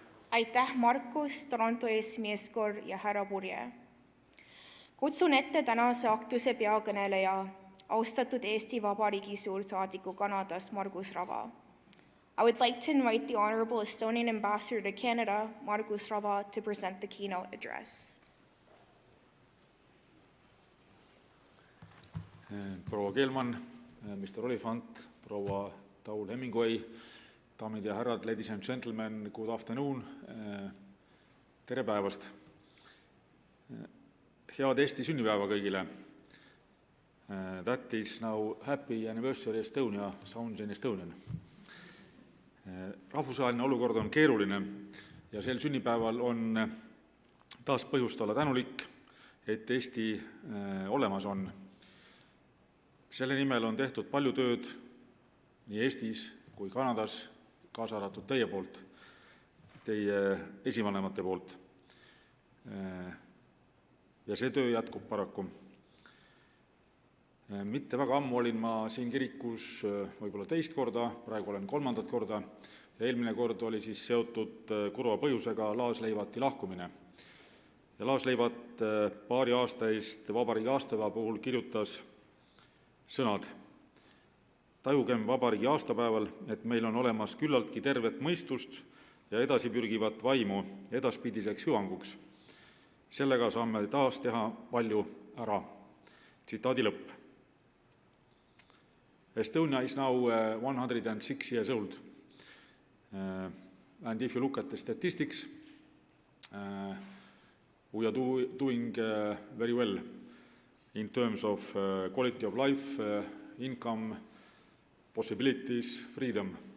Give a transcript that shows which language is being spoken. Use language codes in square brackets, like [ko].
[et] Aitäh, Markus, Toronto eesmeeskor ja härra Purje. Kutsun ette tänase aktuse peakõneleja, austatud Eesti Vabariigi suursaadiku Kanadas Margus Rava. [en] I would like to invite the Honorable Estonian Ambassador to Canada, Margus Rava, to present the keynote address. [et] Proua Keelmann, Mr. Olifant, proua Taul Hemingway, daamid ja härrad, [en] ladies and gentlemen, good afternoon, [et] tere päevast. Head Eesti sünnipäeva kõigile. [en] That is now happy anniversary Estonia, sounds in Estonian. [et] Rahvusvaheline olukord on keeruline ja sel sünnipäeval on taas põhjust olla tänulik, et Eesti olemas on. Selle nimel on tehtud palju tööd nii Eestis kui Kanadas, kaasa arvatud teie poolt, teie esivanemate poolt. Ja see töö jätkub paraku. Mitte väga ammu olin ma siin kirikus võib-olla teist korda, praegu olen kolmandat korda ja eelmine kord oli siis seotud kurva põhjusega laasleivati lahkumine. Ja laasleivat paari aasta eest vabariigi aastapäeva puhul kirjutas sõnad: tajugem vabariigi aastapäeval, et meil on olemas küllaltki tervet mõistust ja edasipürgivat vaimu edaspidiseks hüvanguks. Sellega saame taas teha palju ära. Tsitaadi lõpp. [en] Estonia is now 106 years old. And if you look at the statistics, we are doing very well in terms of quality of life, income, possibilities, freedom.